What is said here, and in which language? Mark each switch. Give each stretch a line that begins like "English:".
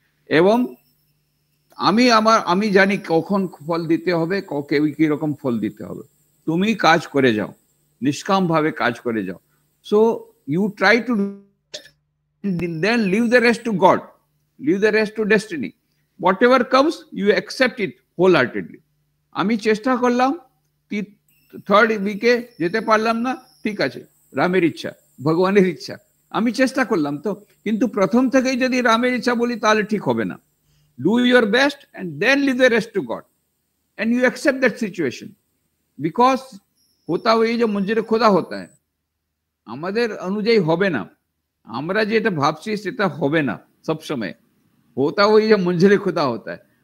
Bangla: এবং আমি জানি কখন ফল দিতে হবে, কেউ কি রকম ফল দিতে হবে। তুমি কাজ করে যাও, নিষ্কাম ভাবে কাজ করে যাও।
English: So you try to then leave the rest to God, leave the rest to destiny. whatever comes you accept it wholeheartedly.
Bangla: আমি চেষ্টা করলাম, থার্ড উইকে যেতে পারলাম না, ঠিক আছে, রামের ইচ্ছা, ভগবানের ইচ্ছা, আমি চেষ্টা করলাম। তো কিন্তু প্রথম থেকেই যদি রামের ইচ্ছা বলি তাহলে ঠিক হবে না।
English: do your best and then leave the rest to God and you accept that situation, because
Hindi: होता हुआ जो मंजूर खुदा होता है,
Bangla: আমাদের অনুযায়ী হবে না, আমরা যেটা ভাবছি সেটা হবে না সব সময়,
Hindi: होता हुआ जो मंजूर खुदा होता है।